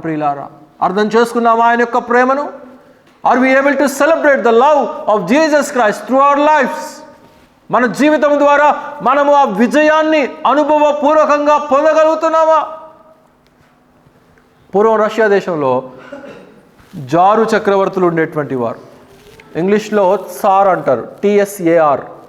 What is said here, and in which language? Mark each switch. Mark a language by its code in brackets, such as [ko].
[te] ప్రియులారా, అర్థం చేసుకున్నాం ఆయన యొక్క ప్రేమను. [en] Are we able to celebrate the love of Jesus Christ through our lives? [te] మన జీవితం ద్వారా మనము ఆ విజయాన్ని అనుభవపూర్వకంగా పొందగలుగుతున్నామా? పూర్వం రష్యా దేశంలో జారు చక్రవర్తులు ఉండేటువంటి వారు. ఇంగ్లీష్లో సార్ అంటారు, TSAR.